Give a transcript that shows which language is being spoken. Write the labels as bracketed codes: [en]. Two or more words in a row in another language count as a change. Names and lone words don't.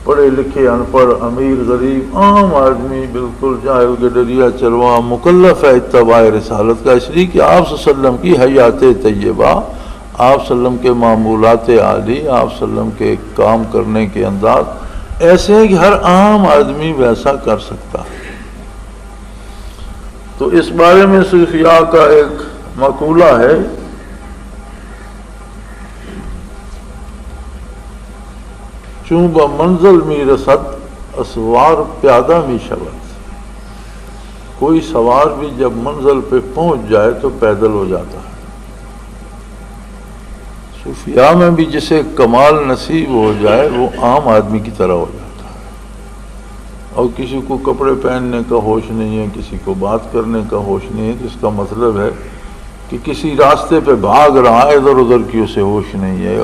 [ur] پڑھے لکھے ان پڑھ امیر غریب عام آدمی بالکل جاہل گڈریا چروا مکلف ہے اتباع رسالت کا، اس لیے کہ آپ [ar] صلی اللہ علیہ وسلم [ur] کی حیات طیبہ، آپ [ar] صلی اللہ علیہ وسلم [ur] کے معمولات عالی، آپ [ar] صلی اللہ علیہ وسلم [ur] کے کام کرنے کے انداز ایسے ہیں کہ ہر عام آدمی ویسا کر سکتا ہے۔ تو اس بارے میں صوفیاء کا ایک مقولہ ہے، [fa] چوں با منزل می رسد اسوار پیادہ می شود، [ur] کوئی سوار بھی جب منزل پہ پہنچ جائے تو پیدل ہو جاتا ہے۔ صوفیاء میں بھی جسے کمال نصیب ہو جائے وہ عام آدمی کی طرح ہو جاتا ہے، اور کسی کو کپڑے پہننے کا ہوش نہیں ہے، کسی کو بات کرنے کا ہوش نہیں ہے، تو اس کا مطلب ہے کہ کسی راستے پہ بھاگ رہا ہے، ادھر ادھر کی اسے ہوش نہیں ہے۔